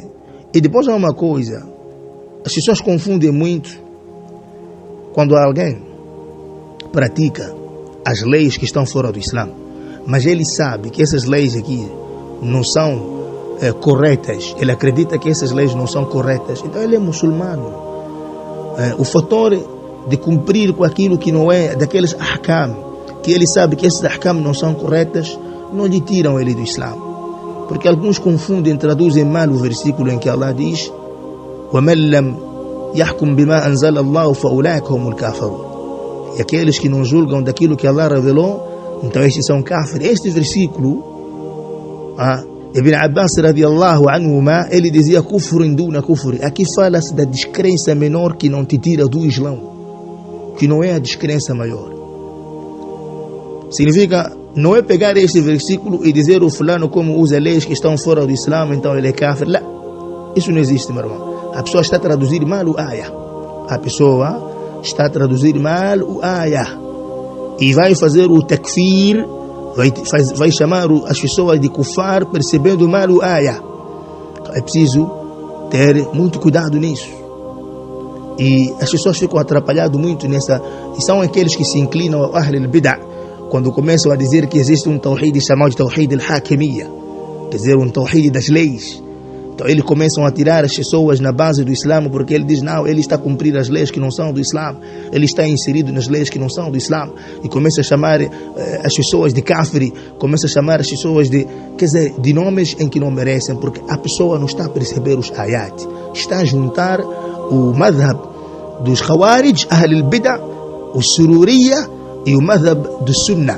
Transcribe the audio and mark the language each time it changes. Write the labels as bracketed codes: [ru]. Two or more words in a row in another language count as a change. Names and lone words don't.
[pt] E depois há uma coisa, as pessoas confundem muito quando alguém pratica as leis que estão fora do Islã, mas ele sabe que essas leis aqui não são corretas, ele acredita que essas leis não são corretas, então ele é muçulmano. O fator de cumprir com aquilo que não é daqueles ahkam, que ele sabe que esses ahkam não são corretas, não lhe tiram ele do Islã. Porque alguns confundem, traduzem mal o versículo em que Allah diz: [ar] وَمَنْ لَمْ يَحْكُمْ بِمَا أَنزَلَ اللَّهُ فَأُولَٰئِكَ هُمُ الْكَافِرُونَ. [pt] E aqueles que não julgam daquilo que Allah revelou, então estes são kafir. Este versículo, Ibn Abbas [ar] رضي الله عنهما, [pt] ele dizia [ar] كفر دون كفر. [pt] Aqui fala-se da descrença menor que não te tira do Islã, que não é a descrença maior. Significa, não é pegar este versículo e dizer o fulano como usa leis que estão fora do Islã, então ele é kafir. Não, isso não existe, meu irmão. A pessoa está a traduzir mal o ayah. A pessoa está a traduzir mal o ayah. E vai fazer o takfir, vai chamar as pessoas de kufar percebendo mal o ayah. É preciso ter muito cuidado nisso. E as pessoas ficam atrapalhadas muito nessa. E são aqueles que se inclinam ao [ar] أهل البدعة, [pt] quando começam a dizer que existe um tawhid chamado de [ar] توحيد الحاكمية, [pt] quer dizer, um tawhid das leis. Então eles começam a tirar as pessoas na base do Islã, porque ele diz, não, ele está a cumprir as leis que não são do Islã, ele está inserido nas leis que não são do Islã, e começa a chamar as pessoas de kafir, começa a chamar as pessoas de, quer dizer, de nomes em que não merecem, porque a pessoa não está a perceber os ayat, está a juntar o madhab dos Khawarij, [ar] أهل البدعة, [pt] o Sururiya e o madhab do Sunnah.